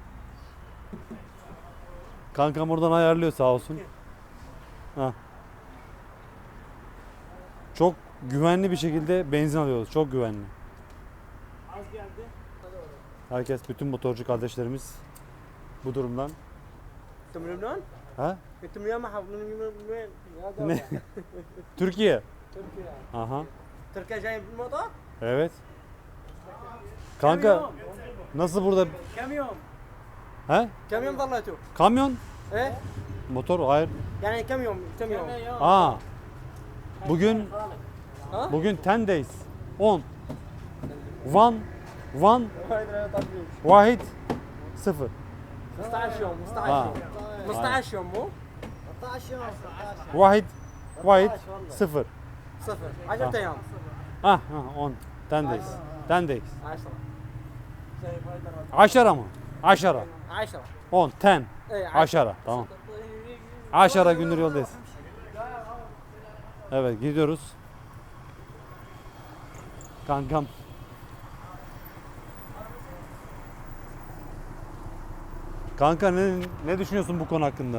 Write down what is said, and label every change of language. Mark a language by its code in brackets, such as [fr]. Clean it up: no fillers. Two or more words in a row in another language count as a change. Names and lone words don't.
[tr] Kankam oradan ayarlıyor sağ olsun. Ha. Çok güvenli bir şekilde benzin alıyoruz. Çok güvenli. Az geldi. Herkes, bütün motorcu kardeşlerimiz bu durumdan Ha? [ar] انت من يوم من وين؟ يا [tr] Ne? [ar] دولة. [tr] Türkiye. [ar] تركيا. Aha. تركيا جاي بالمطار؟ [tr] Evet. [ar] كم [tr] Kanka [ar] يوم؟ [tr] nasıl burada? [ar] كم يوم؟ He? كم يوم ظليتوا؟ [tr] Kamyon? [ar] ايه؟ [tr] Motor? Hayır. [ar] يعني كم يوم؟ كم يوم؟ [tr] Aa. Bugün ها؟ [en] bugün 10 days. 10. One Vahid 0. [ar] 15 يوم 15 ها. يوم 15 يوم مو؟ Vahid 0. صفر 10 ايام [en] Ah, 10. 10 days. 10 days. 10 [tr] Aşara mı? Aşara. 10 10, 10. [ar] ايه 10 [tr] Aşara. Tamam. Aşara gündür yoldayız. Evet gidiyoruz. Kankam. Kanka ne düşünüyorsun bu konu hakkında?